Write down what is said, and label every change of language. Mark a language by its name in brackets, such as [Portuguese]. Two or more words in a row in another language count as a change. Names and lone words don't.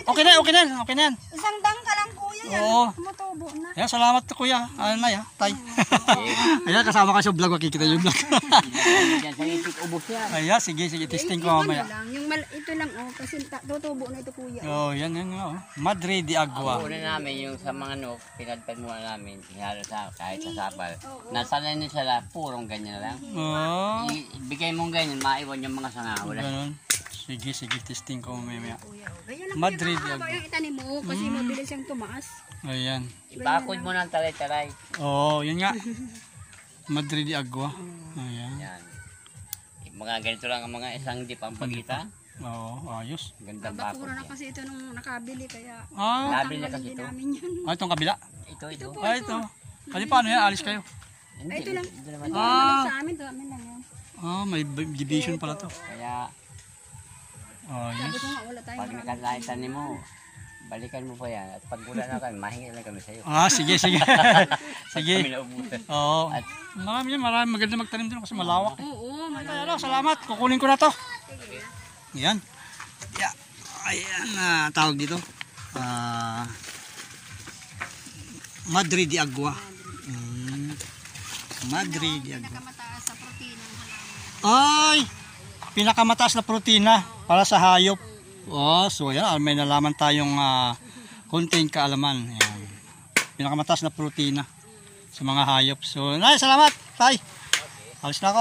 [Filipino] Okay na, okay na, okay na yan. Isang dangka lang kuya yan. Oo. Tumutubo na. Ayan, salamat to kuya. Ano na ya, tay. Ayan, kasama ka sa vlog, makikita yung vlog. Yan sa itik, ubos yan. Ayan, sige, testing ko Yung mamaya. ano lang, ito lang kasi tutubo na ito kuya. Yan nga. Madrid de Agua. Una namin yung sa mga nok, pinagpag muna namin. Hinalo sa kahit sa sapal. Nasanay na sila, purong ganyan lang. Ibigay mong ganyan, maiwan yung mga sanga. Wala. Ganun. Sige, testing ko mamaya. Ganyan lang Madrid kuya, yan. mahaba yung itanim mo kasi mabilis siyang tumaas. Ayan. Ibakod mo ng talay-talay. Yun nga. Madrid de Agua. Ayan. Yan. Mga ganito lang ang mga isang dip ang pagkita. Ayos. Gandang bakod Bakura na yan. kasi ito nung nakabili kaya Nabili na kasi din ito. namin yun. Itong kabila. Ito. Ito. Kali paano yan? Alis kayo. Hindi, Ito lang. hindi naman. Sa amin lang yan. May division pala to. Kaya Sabi Ayos. ko nga wala tayong pag nakakaitan mo, balikan mo pa yan. At pag wala na kami, mahingi lang kami sa'yo. Sige. Sige. Kami naubusan. Oo. Marami maganda magtanim din kasi malawak. Oo, Kaya salamat. Kukunin ko na to. Yan. Ayan tawag dito. Madrid de Agua. Madrid de Agua. pinakamataas sa protina ng halaman. Ay! Pinakamataas na protina para sa hayop. So yan, may nalaman tayong konting kaalaman. Ayan. Pinakamataas na protina sa mga hayop. So, salamat, tay. Alis na ako.